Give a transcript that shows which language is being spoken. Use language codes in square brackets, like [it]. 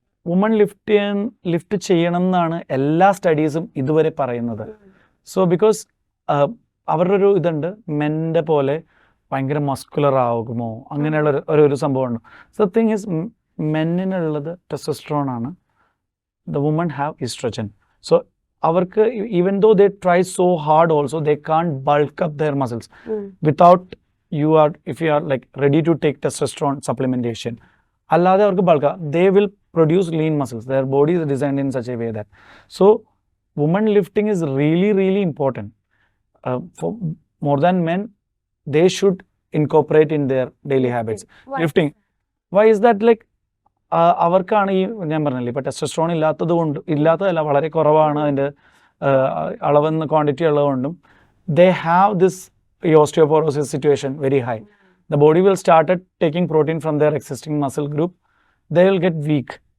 [ml] Woman lift ചെയ്യണം എന്നാണ് എല്ലാ സ്റ്റഡീസും ഇതുവരെ പറയുന്നത്. സോ ബിക്കോസ് അവരുടെ ഒരു ഇതുണ്ട്, മെൻ്റെ പോലെ ഭയങ്കര മസ്കുലർ ആകുമോ അങ്ങനെയുള്ള ഒരു സംഭവമുണ്ട്. [en] so thing is, [ml] മെന്നിനുള്ളത് ടെസ്റ്റോസ്റ്ററോൺ ആണ്, [en] the women have estrogen. So avarku, even though they try so hard also, they can't bulk up their muscles without if you are like ready to take testosterone supplementation. [ml] Allade avarku bulk, [en] they will produce lean muscles. Their body is designed in such a way that, so women lifting is really really important. For more than men, they should incorporate in their daily habits lifting. Why is that? [ml] Like അവർക്കാണ് ഈ ഞാൻ പറഞ്ഞില്ലേ, ഇപ്പോൾ testosterone ഇല്ലാത്തതല്ല, വളരെ കുറവാണ് അതിൻ്റെ അളവെന്ന് quantity ഉള്ളതുകൊണ്ടും [en] They have this osteoporosis situation very high. The body will started taking protein from their existing muscle group, they will get weak.